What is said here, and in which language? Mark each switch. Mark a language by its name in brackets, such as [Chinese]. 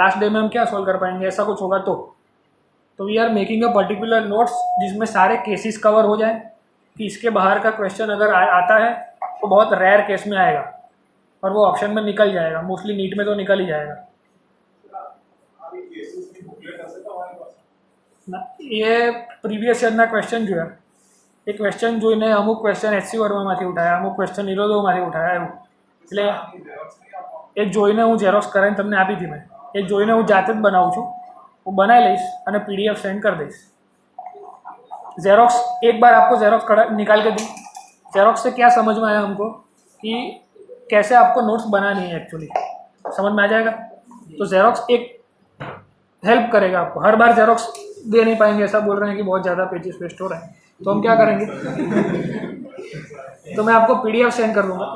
[Hindi] Last day में हम क्या सॉल्व कर पाएंगे, ऐसा कुछ होगा तो we are making a particular notes जिसमें सारे केसेस कवर हो जाए कि इसके बाहर का क्वेश्चन अगर आता है तो बहुत रेयर केस में आएगा और वो ऑप्शन में निकल जाएगा, मोस्टली नीट में तो निकल ही जाएगा ना। [Gujarati] ये प्रीवियस યરના ક્વેશ્ચન જોયા, એ ક્વેશ્ચન જોઈને અમુક ક્વેશ્ચન HC વર્મામાંથી ઉઠાયા, અમુક ક્વેશ્ચન નિરોધોમાંથી ઉઠાયા, એવું એટલે એ જોઈને હું ઝેરોક્સ કરાવીને તમને આપી હતી। મેં એ જોઈને હું જાતે જ બનાવું છું, હું બનાવી લઈશ અને PDF સેન્ડ કરી દઈશ। [Hindi] ज़ेरोक्स एक बार आपको ज़ेरोक्स निकाल के दूँ, ज़ेरोक्स से क्या समझ में आया हमको कि कैसे आपको नोट्स बनानी है, एक्चुअली समझ में आ जाएगा। तो ज़ेरोक्स एक हेल्प करेगा आपको। हर बार ज़ेरोक्स दे नहीं पाएंगे, ऐसा बोल रहे हैं कि बहुत ज़्यादा पेजेस वेस्ट हो रहे हैं, तो हम क्या करेंगे तो मैं आपको PDF सेंड कर दूँगा।